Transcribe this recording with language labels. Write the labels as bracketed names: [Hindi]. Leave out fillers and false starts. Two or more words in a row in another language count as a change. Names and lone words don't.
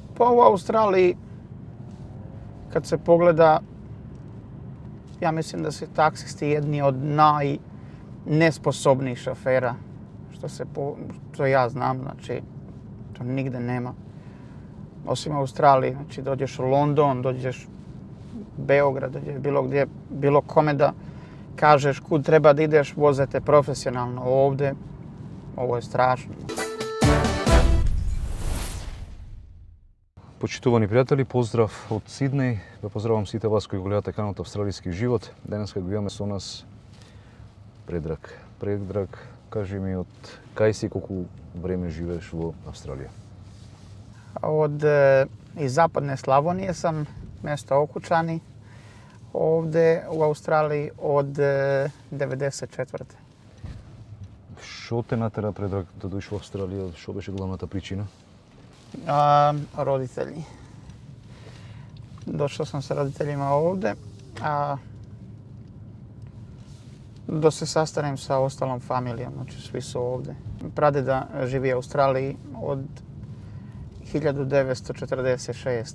[Serbian] Pa u Australiji, kad se pogleda, ja mislim da su taksisti jedni od najnesposobnijih šofera, što ja znam, znači, to nigde nema. Osim u Australiji, znači dođeš u London, dođeš u Beograd, dođeš bilo gdje, bilo kome da kažeš kud treba da ideš, voze te profesionalno. Ovdje, ovo je strašno. [Macedonian] Почитувани пријатели, поздрав од Сиднеј. Ве поздравам сите вас кои гледате каналот Австралијски живот. Денеска го имаме со нас Предраг. Предраг, кажи ми од кај си, колку време живееш во Австралија? [Serbian] Iz zapadne Slavonije sam, mjesto Okučani, ovdje u Australiji od 94. [Macedonian] Што те натера, Предраг, да дојдеш во Австралија? Што беше главната причина? [Serbian] Roditelji. Došao sam sa roditeljima ovdje, da se sastanem sa ostalom familijom, znači svi su ovdje. Pradeda živi u Australiji od 1946.